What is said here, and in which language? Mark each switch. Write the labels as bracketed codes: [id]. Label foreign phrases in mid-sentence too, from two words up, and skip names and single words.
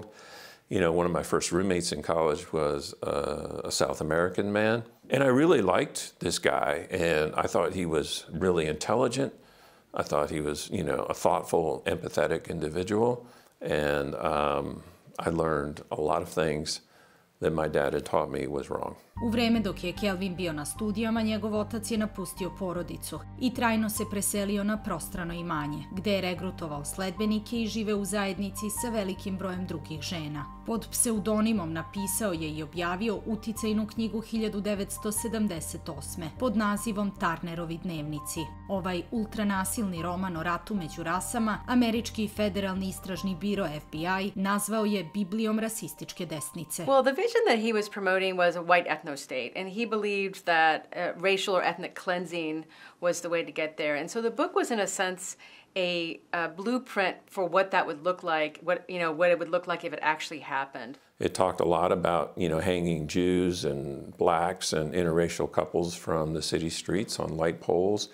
[en] One of my first roommates in college was a South American man. And I really liked this guy, and I thought he was really intelligent. I thought he was, a thoughtful, empathetic individual. And I learned a lot of things that my dad had taught me was wrong. [sr] U vreme dok je Kelvin bio na studijama, njegov otac je napustio porodicu i trajno se preselio na prostrano imanje, gde je regrutovao sledbenike i žive u zajednici sa velikim brojem drugih žena. Pod pseudonimom napisao je i objavio uticajnu knjigu 1978. pod nazivom Turnerovi dnevnici. Ovaj ultranasilni roman o ratu među rasama, američki federalni istražni biro FBI nazvao je Biblijom rasističke desnice. [en] Well, the vision that he was promoting was a white ethno state, and he believed that racial or ethnic cleansing was the way to get there. And so the book was, in a sense, a blueprint for what that would look like, what it would look like if it actually happened. It talked a lot about, hanging Jews and blacks and interracial couples from the city streets on light poles.